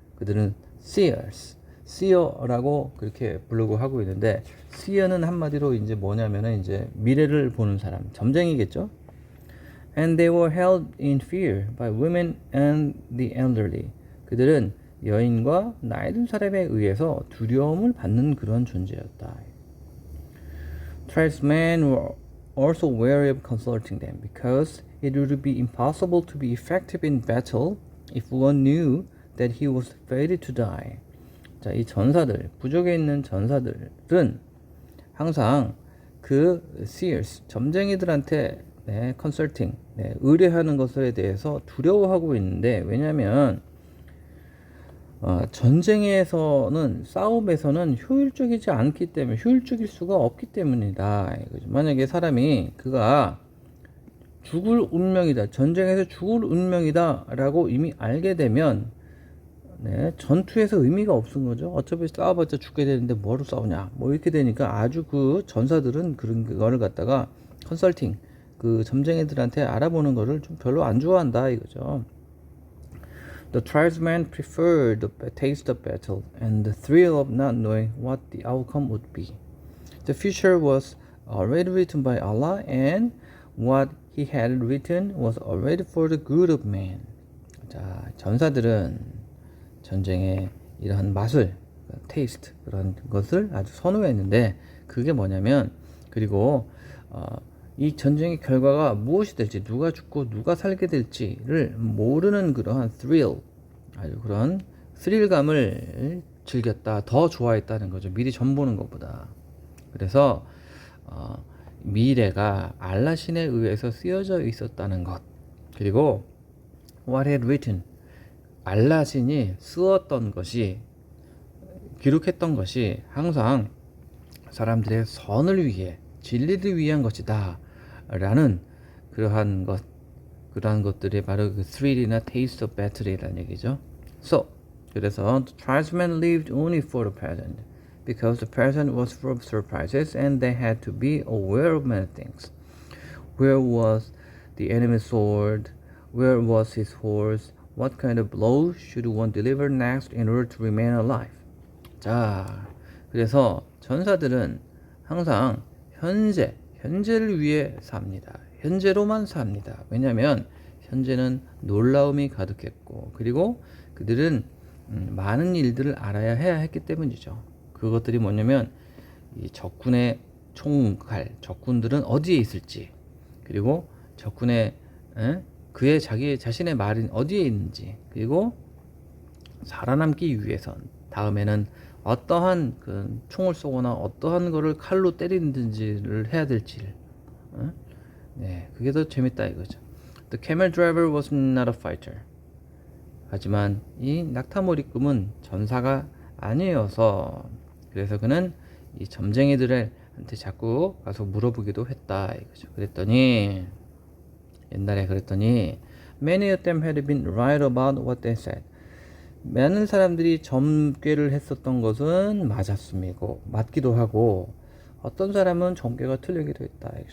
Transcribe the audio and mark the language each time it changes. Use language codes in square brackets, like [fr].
[ko] 그들은 seer라고 그렇게 부르고 하고 있는데 seer는 한마디로 이제 뭐냐면은 이제 미래를 보는 사람, 점쟁이겠죠. [en] And they were held in fear by women and the elderly. [ko] 그들은 여인과 나이 든 사람에 의해서 두려움을 받는 그런 존재였다. [en] Tribesmen were also wary of consulting them because it would be impossible to be effective in battle if one knew that he was fated to die. [ko] 자, 이 전사들, 부족에 있는 전사들은 항상 그 seers, 점쟁이들한테 컨설팅, 의뢰하는 것에 대해서 두려워하고 있는데 왜냐하면 전쟁에서는 싸움에서는 효율적이지 않기 때문에 효율적일 수가 없기 때문이다. 만약에 사람이 그가 죽을 운명이다, 전쟁에서 죽을 운명이다 라고 이미 알게 되면 전투에서 의미가 없은 거죠. 어차피 싸워봤자 죽게 되는데 뭐로 싸우냐 뭐 이렇게 되니까 아주 그 전사들은 그런 거를 갖다가 컨설팅 그 점쟁이들한테 알아보는 거를 좀 별로 안 좋아한다 이거죠. [en] The tribesmen preferred the taste of battle and the thrill of not knowing what the outcome would be. The future was already written by Allah and what he had written was already for the good of man. [ko] 자, 전사들은 전쟁의 이러한 맛을, 테이스트 그런 것을 아주 선호했는데 그게 뭐냐면 그리고 이 전쟁의 결과가 무엇이 될지 누가 죽고 누가 살게 될지를 모르는 그러한 thrill 아주 그런 스릴감을 즐겼다 더 좋아했다는 거죠. 미리 전보는 것보다. 그래서 미래가 알라 신에 의해서 쓰여져 있었다는 것 그리고 [en] what had written [ko] 알라 신이 쓰었던 것이 기록했던 것이 항상 사람들의 선을 위해 진리를 위한 것이다 라는 그러한 것들이 바로 그 thrill이나 [en] taste of battle [ko] 이라는 얘기죠. 그래서 [en] the tribesmen lived only for the present because the present was full of surprises and they had to be aware of many things. Where was the enemy's sword? Where was his horse? What kind of blow should one deliver next in order to remain alive? [ko] 자, 그래서 전사들은 항상 현재를 위해 삽니다. 현재로만 삽니다. 왜냐하면 현재는 놀라움이 가득했고 그리고 그들은 많은 일들을 알아야 해야 했기 때문이죠. 그것들이 뭐냐면 이 적군의 총칼, 적군들은 어디에 있을지 그리고 적군의 그의 자신의 말은 어디에 있는지 그리고 살아남기 위해서 다음에는 어떠한 그 총을 쏘거나 어떠한 거를 칼로 때리는지를 해야 될지를 그게 더 재밌다 이거죠. [en] The camel driver was not a fighter. [ko] 하지만 이 낙타몰이꾼은 전사가 아니어서 그래서 그는 이 점쟁이들의 한테 자꾸 가서 물어보기도 했다 이거죠. 그랬더니 옛날에 그랬더니 [en] many of them had been right about what they said. [ko] 많은 사람들이 점괘를 했었던 것은 맞기도 하고 어떤 사람은 점괘가 틀리기도 했다.